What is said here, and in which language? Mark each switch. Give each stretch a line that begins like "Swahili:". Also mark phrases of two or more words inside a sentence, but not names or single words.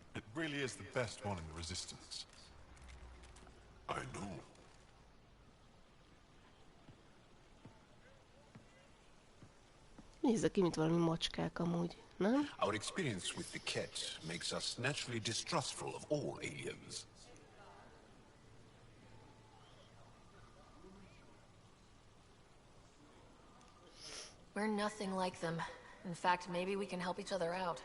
English: really is the best one in the Resistance. I know.
Hungarian: Nézze ki, mint valami macskák amúgy, nem?
English: Our experience with the Ket makes us naturally distrustful of all aliens. We're nothing like them. In fact, maybe we can help each other out.